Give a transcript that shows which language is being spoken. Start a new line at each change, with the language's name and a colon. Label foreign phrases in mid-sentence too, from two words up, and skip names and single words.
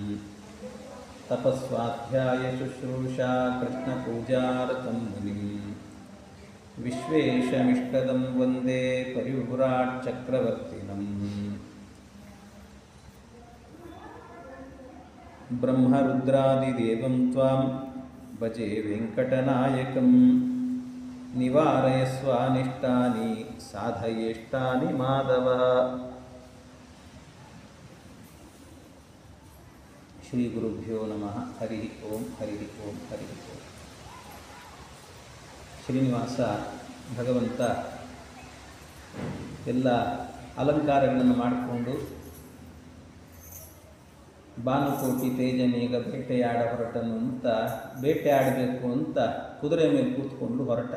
Sanskrit: तपस्वाध्यायशुश्रूषा कृष्णपूजारतं मुनिं विश्वेशमिष्टदं वन्दे परिव्राट्चक्रवर्तिनम् ब्रह्मरुद्रादिदेवं त्वां भजे वेङ्कटनायकं निवारयस्वानिष्टानि साधयेष्टानि माधव। ಶ್ರೀ ಗುರುಭ್ಯೋ ನಮಃ. ಹರಿ ಓಂ ಹರಿ ಓಂ ಹರಿ ಓಂ.
Kannada: ಶ್ರೀನಿವಾಸ ಭಗವಂತ ಎಲ್ಲ ಅಲಂಕಾರಗಳನ್ನು ಮಾಡಿಕೊಂಡು ಭಾನುಕೋಟಿ ತೇಜಮೇಘ ಬೇಟೆಯಾಡ ಹೊರಟನು ಅಂತ ಬೇಟೆಯಾಡಬೇಕು ಅಂತ ಕುದುರೆ ಮೇಲೆ ಕೂತ್ಕೊಂಡು ಹೊರಟ.